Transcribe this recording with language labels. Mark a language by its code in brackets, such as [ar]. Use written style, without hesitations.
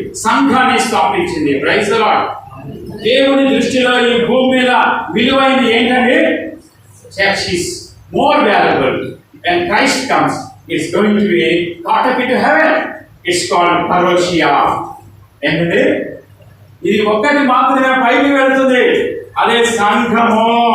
[te] సంఘాన్ని స్థాపించింది. Praise the lord. దేవుని దృష్టిలో ఈ భూమి మీద విలువైనది ఏంటంటే [en] Church is more valuable. when Christ comes, it's going to be caught up into heaven. It's called parousia. [te] ఏంటంటే ఇది ఒక్కటి మాత్రమే పైకి వెళ్తుంది, అదే సంఘము.